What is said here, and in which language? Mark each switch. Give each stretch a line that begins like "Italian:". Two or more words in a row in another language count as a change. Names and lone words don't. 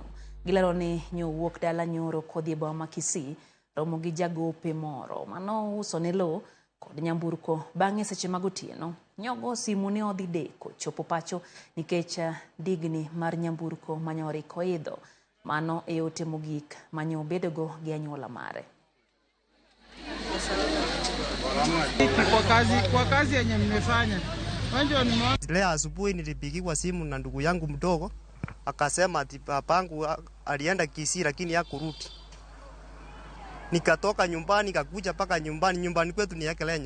Luo (Kenya and Tanzania): Gilero ni nyo wuok dala nyoro kodhi e boma ma Kisii romo gi jagope moro mano uso ne lo kod nyamburko bang'e seche mag otieno nyogo simu ne odhi deko chopo pacho nikech digni mar nyamburko manyori koidho mano e ote mogik manyo bedogo gi anyuola mare.
Swahili: Kwa kazi yenye mmefanya. Leo asubuhi nilipigiwa simu na ndugu yangu mdogo akasema ati babangu alienda Kisii lakini hakurudi. Nikatoka nyumbani nikakuja paka nyumbani kwetu ni Ekelenyo.